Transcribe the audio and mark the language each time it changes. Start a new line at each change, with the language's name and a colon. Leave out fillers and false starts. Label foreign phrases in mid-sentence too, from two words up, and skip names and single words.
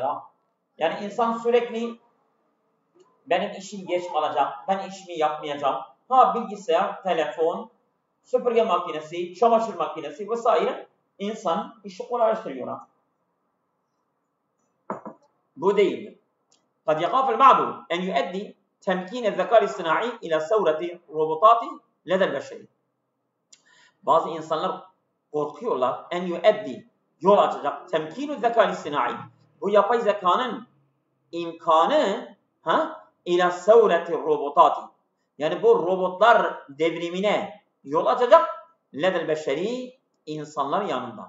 Turkish: Yani insan sürekli benim işim geç kalacak, ben işimi yapmayacağım. Bilgisayar, telefon, süpürge makinesi, çamaşır makinesi vesaire insan işi kolaylaştırıyor. Bu değildir.
Arabic: قد يخاف البعض أن يؤدي تمكين الذكاء الاصطناعي إلى ثورة روبوتات لدى البشر.
Turkish: Bazı insanlar korkuyorlar
Arabic: أن يؤدي
Turkish: yol açacak
Arabic: تمكين الذكاء الاصطناعي.
Turkish: Bu yapay zekanın imkanı
Arabic: إلى ثورة روبوتات.
Turkish: Yani bu robotlar devrimine yol açacak
Arabic: لدى البشر
Turkish: insanlar yanında.